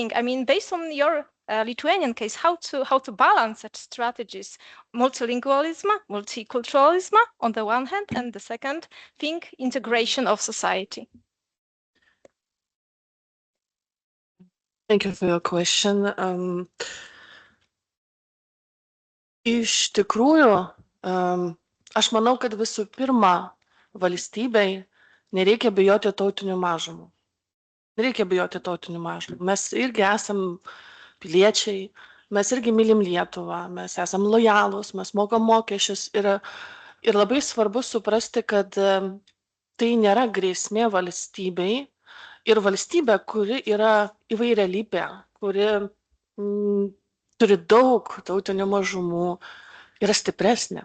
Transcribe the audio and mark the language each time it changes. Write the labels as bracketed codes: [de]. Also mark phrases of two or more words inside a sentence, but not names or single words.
[en] I mean, based on your Lithuanian case, how to balance such strategies, multilingualism, multiculturalism on the one hand, and the second thing, integration of society. Thank you for your question. [lt] Iš tikrųjų, aš manau, kad visų pirma, valstybei nereikia bijoti tautinių mažumų. Nereikia bijoti tautinių mažumų. Mes irgi esam piliečiai, mes irgi mylim Lietuvą, mes esam lojalūs, mes mokam mokesčius ir labai svarbu suprasti, kad tai nėra grėsmė valstybei ir valstybė, kuri yra įvairialypė, kuri turi daug tautinių mažumų, yra stipresnė.